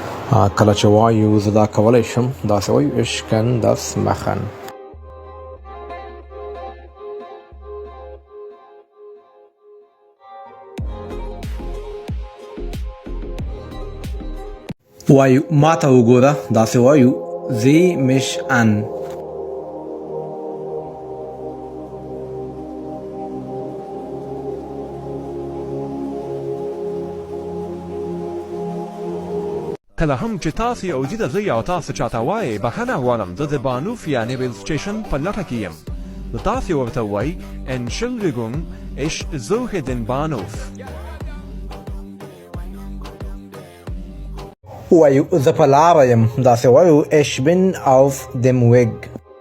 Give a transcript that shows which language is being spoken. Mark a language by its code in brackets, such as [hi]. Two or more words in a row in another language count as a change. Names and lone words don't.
[ps] کله چې وایو زه دا کولی شم داسې وایو [de] ich kann das machen. [ps] وایو ما ته وګوره داسې وایو [de] sieh mich an. [ps] کله هم چې تاسې او زه د زه یا تاسو چاته وایئ بښنه غواړم زه د بانوف یا نیویل سټیشن په لټه کې یم نو تاسې ورته وایئ [de] Entschuldigung ich suche den Bahnhof. [ps] وایو زه په لاره یم داسې وایو [de] ich bin auf dem Weg.